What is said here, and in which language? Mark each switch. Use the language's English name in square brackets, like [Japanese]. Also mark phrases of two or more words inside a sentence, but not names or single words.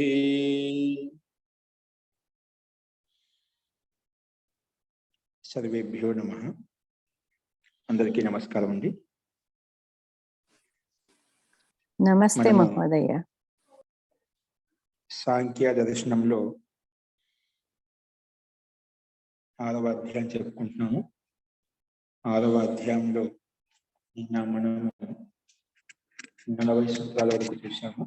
[Sanskrit] सर्वेभ्यो नमः। [Telugu] అందరికీ నమస్కారం అండి। [Sanskrit] नमस्ते महोदय। [Telugu] సాంఖ్య దర్శనంలో 6వ అధ్యాయం చెప్పుకుంటున్నాము। 6వ అధ్యాయంలో నిన్న మనము 40 సూత్రాల వరకు చూసాము।